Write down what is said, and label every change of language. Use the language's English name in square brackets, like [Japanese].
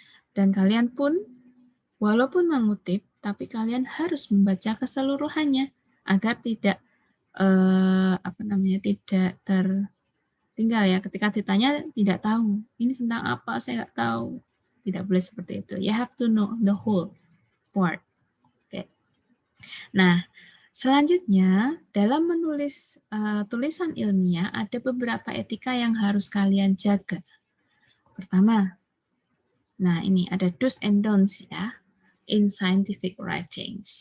[Indonesian] Dan kalian pun walaupun mengutip, tapi kalian harus membaca keseluruhannya agar tidak tidak tertinggal ya. Ketika ditanya tidak tahu, ini tentang apa, saya nggak tahu. Tidak boleh seperti itu. [English] You have to know the whole part. Oke. [Indonesian] Nah, selanjutnya dalam menulis tulisan ilmiah ada beberapa etika yang harus kalian jaga. Pertama, nah ini ada do's and don'ts ya [English] in scientific writings.